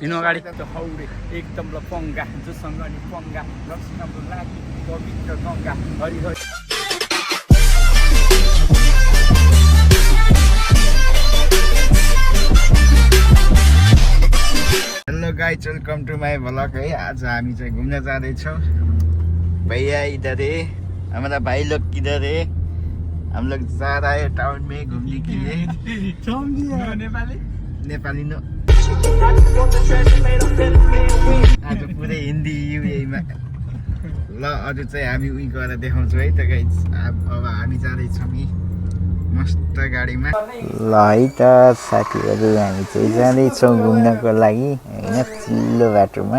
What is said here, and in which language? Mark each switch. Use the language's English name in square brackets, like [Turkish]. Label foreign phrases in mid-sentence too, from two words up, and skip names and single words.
[Nepali] दिनु अगाडि त हौरे एकदम लपङ्गा जोसँग अनि पङ्गा लक्ष्मीको लागि पवित्र गङ्गा हरि हरि [English] Hello guys welcome to my vlog है। [Nepali] आज हामी चाहिँ घुम्न जाँदैछौँ। [Hindi] भैया इधर है, हमारा भाई लोग किधर है? हम लोग जा रहा है टाउन में घूमने के लिए। [Nepali] नेपाली नो आज पुरै हिन्दी युएमा ल अरू चाहिँ हामी उही गएर देखाउँछौँ है त गाइज। अब हामी जाँदैछौँ कि मस्त गाडीमा। ल है त साथीहरू, हामी चाहिँ जाँदैछौँ घुम्नको लागि होइन, चिल्लो बाटोमा।